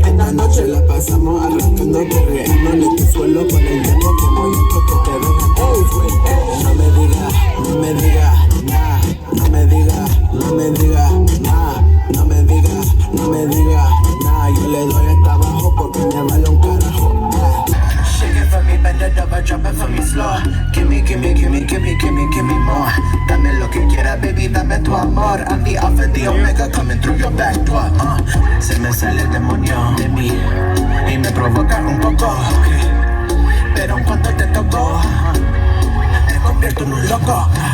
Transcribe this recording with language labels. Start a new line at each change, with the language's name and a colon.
Spanish: Esta noche la pasamos arrancando, perreando en este suelo con el demo que movimiento que te vengan. Ey, no me digas, no me digas, nah. No me digas, no me digas, nah. No me digas, no me digas, nah. Yo le doy hasta abajo porque me vale un carajo.
English: Shake it for me, bend it over, drop it for me slow. Give me, give me, give me, give me, give me, give me more.
Spanish: Dame lo que quiera, baby, dame tu amor.
English: I'm the alpha and the omega coming through your back door.
Spanish: Se me sale el demonio de mí y me provoca un poco. Pero en cuanto te toco, te convierto en un loco.